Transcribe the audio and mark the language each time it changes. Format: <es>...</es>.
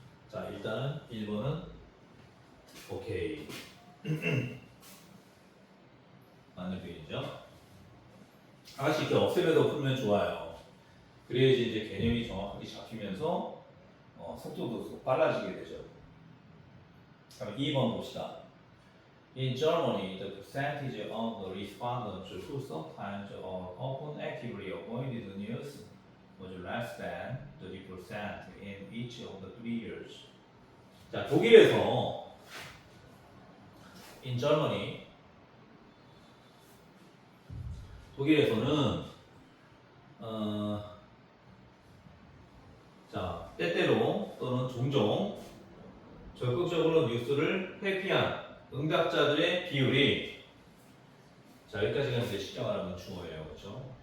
<ko>자 일단은 1번은 오케이 맞는 표현이죠. 하나씩 이렇게 없애면서 풀면 좋아요. 그래야지 이제 개념이 정확하게 잡히면서 속도도 빨라지게 되죠. 그럼 2번 봅시다.</ko> <en>In Germany, the percentage of the respondents who sometimes or often actively avoided the news was less than 30% in each of the 3 years.</en> <ko>자, 독일에서</ko> <en>in Germany</en> <ko>독일에서는 자, 때때로 또는 종종 적극적으로 뉴스를 회피한 응답자들의 비율이 자 여기까지가 이제 쉽게 말하면 주어예요, 그렇죠?</ko>